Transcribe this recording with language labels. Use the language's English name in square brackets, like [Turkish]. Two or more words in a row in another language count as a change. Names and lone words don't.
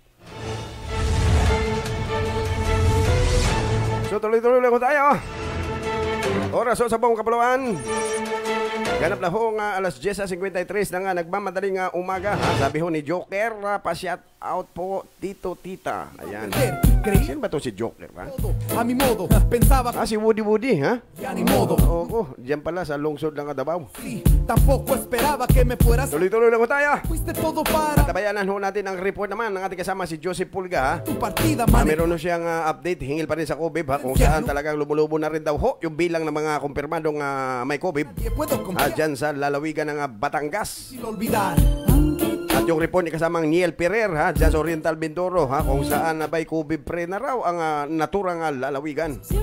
[Filipino] So tuloy-tuloy lang tayo. Oras sa buong kapuluan. Ganap na ho alas 10:53 na nga nagmamadaling umaga. Sabi ho ni Joker, pa- [English] shout out [Filipino] po Tito Tita. Ayan. Sino ba to si Joker, ha? [Spanish] A mi modo, pensaba... [Filipino] Si Woody, ha? [Spanish] Ya ni modo. [Filipino] Oo, diyan pala sa lungsod ng Davao. [Spanish] Tampoco esperaba que me fueras... [Filipino] Tuloy-tuloy lang ho tayo. [Spanish] Fuiste todo para... [Filipino] Tabayanan ho natin ang report naman ng ating kasama si Joseph Pulga, ha? [Spanish] Tu partida, [Filipino] Meron ho siyang update, hingil pa rin sa COVID, ha? Kung saan talagang lumulubo na rin daw ho yung bilang ng mga kumpirmadong may COVID. Dyan sa lalawigan ng Batangas. At yung report ni kasamang Niel Ferrer, ha, dyan sa Oriental Mindoro, ha, kung saan nabay COVID-free na raw ang naturang lalawigan.